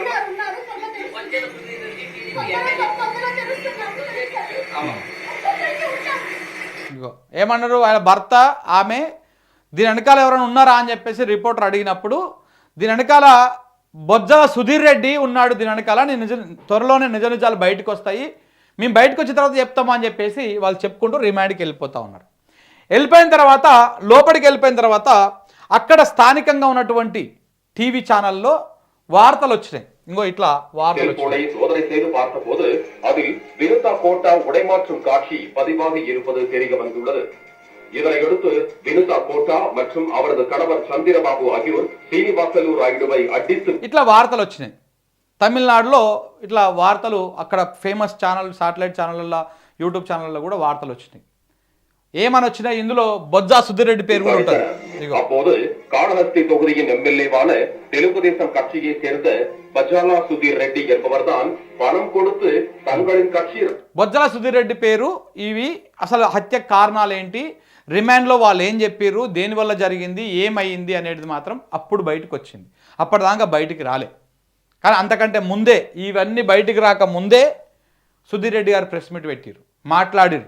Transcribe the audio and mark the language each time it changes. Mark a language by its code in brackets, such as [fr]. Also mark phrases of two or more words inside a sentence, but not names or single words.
[te] ఏమన్నారు ఆయన భర్త, ఆమె దీని వెనకాల ఎవరైనా ఉన్నారా అని చెప్పేసి రిపోర్టర్ అడిగినప్పుడు దీని వెనకాల బొజ్జ సుధీర్ రెడ్డి ఉన్నాడు, దీని వెనకాల త్వరలోనే నిజ నిజాలు బయటకు వస్తాయి, మేము బయటకు వచ్చిన తర్వాత చెప్తాము అని చెప్పేసి వాళ్ళు చెప్పుకుంటూ రిమాండ్కి వెళ్ళిపోతూ ఉన్నారు. వెళ్ళిపోయిన తర్వాత లోపలికి వెళ్ళిపోయిన తర్వాత అక్కడ స్థానికంగా ఉన్నటువంటి టీవీ ఛానల్లో వార్తలు వచ్చినాయి. ఇంకో ఇట్లా வார்த்தை [ta] சோதனை செய்து பார்த்தபோது அதில் வினுதா கோட்டா உடைமாற்றும் காட்சி பதிவாகி இருப்பது தெரிய வந்துள்ளது. இதனையடுத்து வினுதா கோட்டா மற்றும் அவரது கணவர் சந்திரபாபு ஆகியோர் சீனிவாசலு ராயுடுவை அடித்து [te] ఇట్లా వార్తలు వచ్చినాయి. తమిళనాడులో ఇట్లా వార్తలు అక్కడ ఫేమస్ ఛానల్, శాటిలైట్ ఛానళ్ళల్లో, యూట్యూబ్ ఛానళ్ళలో కూడా వార్తలు వచ్చినాయి. ఏమని వచ్చినాయి, ఇందులో బొజ్జా సుధీర్ రెడ్డి పేరు కూడా ఉంటుంది. [ta] அப்போது காளஹஸ்தி தொகுதியின் எம்எல்ஏவான தெலுங்கு தேசம் கட்சியை சேர்ந்த பஜாலா சுதீர் ரெட்டி என்பவர்தான் பணம் கொடுத்து தங்களின் கட்சி [te] బొజ్జల సుధీర్ రెడ్డి పేరు, ఇవి అసలు హత్య కారణాలు ఏంటి, రిమాండ్లో వాళ్ళు ఏం చెప్పారు, దేనివల్ల జరిగింది, ఏమైంది అనేది మాత్రం అప్పుడు బయటకు వచ్చింది. అప్పటిదాకా బయటికి రాలే. కానీ అంతకంటే ముందే, ఇవన్నీ బయటికి రాక ముందే సుధీర్ రెడ్డి గారు ప్రెస్ మీట్ పెట్టారు, మాట్లాడిరు.